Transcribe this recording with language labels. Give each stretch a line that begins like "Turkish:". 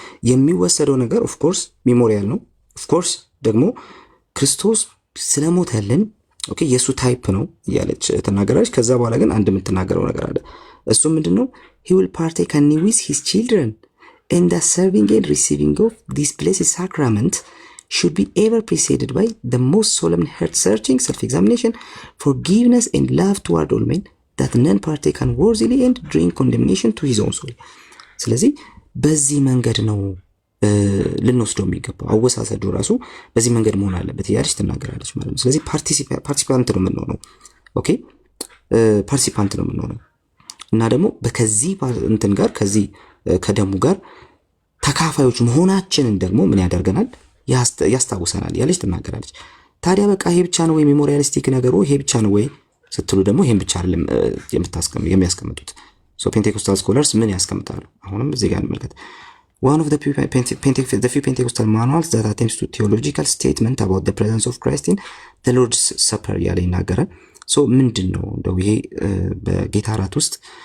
Amharic: የሚወሰደው ነገር ኦፍኮርስ ሜሞሪያል ነው። ኦፍኮርስ ደግሞ ክርስቶስ ስለሞተልን ኦኬ የእሱ ታይፕ ነው እያለች ተናገራለች። ከዛ በኋላ ግን አንድ የምትናገረው ነገር አለ። እሱ ምንድን ነው?
English: he will partake anew with his children, and the serving and receiving of this blessed sacrament should be ever preceded by the most solemn heart-searching self-examination, forgiveness, and love toward all men, that none partake unworthily and drink condemnation to his own soul.
Amharic: ስለዚህ በዚህ መንገድ ነው ልንወስደው የሚገባው። አወሳሰዱ ራሱ በዚህ መንገድ መሆን አለበት እያለች ትናገራለች ማለት ነው። ስለዚህ ፓርቲሲፓንት ነው የምንሆነው። ኦኬ ፓርቲሲፓንት ነው የምንሆነው እና ደግሞ ከዚህ እንትን ጋር ከዚህ ከደሙ ጋር ተካፋዮች መሆናችንን ደግሞ ምን ያደርገናል? ያስታውሰናል እያለች ትናገራለች። ታዲያ በቃ ይሄ ብቻ ነው ወይ ሜሞሪያሊስቲክ ነገሩ? ይሄ ብቻ ነው ወይ ስትሉ ደግሞ ይሄን ብቻ አይደለም የሚያስቀምጡት። ፔንቴኮስታል ስኮላርስ ምን ያስቀምጣሉ? አሁንም እዚህ ጋር እንመልከት።
English: One of the few Pentecostal manuals that attempts to theological statement about the presence of Christ in the Lord's Supper
Amharic: እያለ ይናገራል። ምንድን ነው እንደው ይሄ በጌታ እራት ውስጥ